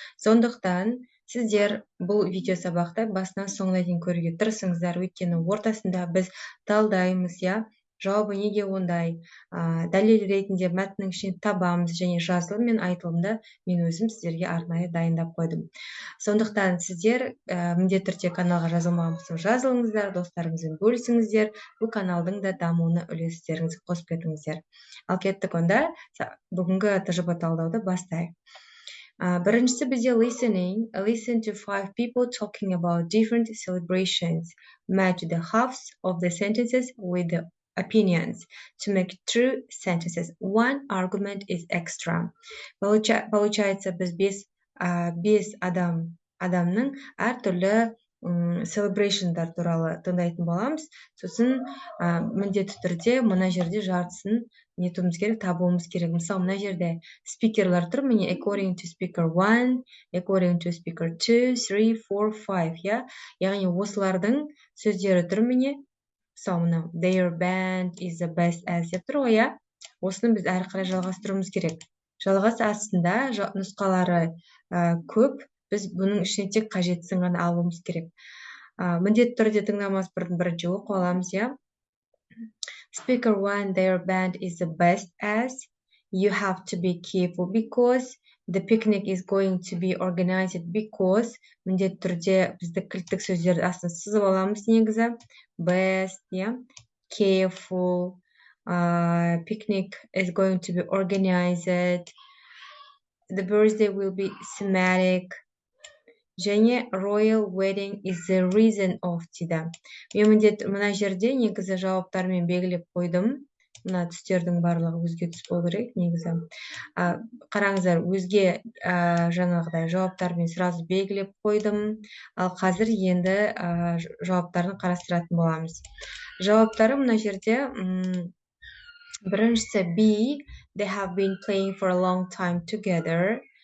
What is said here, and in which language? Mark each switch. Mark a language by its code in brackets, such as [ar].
[kk] Сондықтан сіздер бұл видео сабақты басынан соңына дейін көруге тырысыңыздар, өйткені ортасында біз талдаймыз, жауабы неге ондай, дәлел ретінде мәтіннің ішінен табамыз, және жазылым мен айтылымды мен өзім сіздерге арнайы дайындап қойдым. Сондықтан сіздер міндетті түрде каналға жазылмаған болсаңыз жазылыңыздар, достарыңызбен бөлісіңіздер, бұл каналдың да дамуына үлестеріңізді қосып кетіңіздер. Ал кеттік онда бүгінгі ТЖБ талдауды бастайық. Біріншісі бізде listening. [en] Listen to 5 people talking about different celebrations. Match the halves of the sentences with the opinions to make true sentences. One argument is extra. [kk] Получается, біз 5 адамның әртүрлі celebrationдар туралы тыңдайтын боламыз. Сосын міндетті түрде мына жерде жартысын нетуіміз керек, табуымыз керек. Мысалы, мына жерде спикерлер тұр, міне [en] according to speaker 1, according to speaker 2, 3, 4, 5, [kk] яғни осылардың сөздері тұр, міне. Мысалы, [en] their band is the best as [kk] деп тұр ғой, осыны біз әрі қарай жалғастыруымыз керек. Жалғас астында нұсқалары көп, біз бұның ішіне тек қажеттісін ғана алуымыз керек. Міндетті түрде тыңдамас бұрын бірінші оқып аламыз, Speaker 1, [en] their band is the best as. You have to be careful because the picnic is going to be organized because. [kk] Міндетті түрде бізді кілттік сөздерді астына сызып аламыз негізі. [en] Best, careful, picnic is going to be organized, the birthday will be thematic, және royal wedding is the reason of дейді. [kk] Мен мына жерде негізі жауаптарымен белгілеп қойдым. Мына түстердің барлығы өзге түс болу керек негізі. Қараңыздар, өзге жаңағыдай жауаптармен сразу белгілеп қойдым. Ал қазір енді жауаптарын қарастыратын боламыз. Жауаптары мына жерде біріншісі [en] B, they have been playing for a long time together.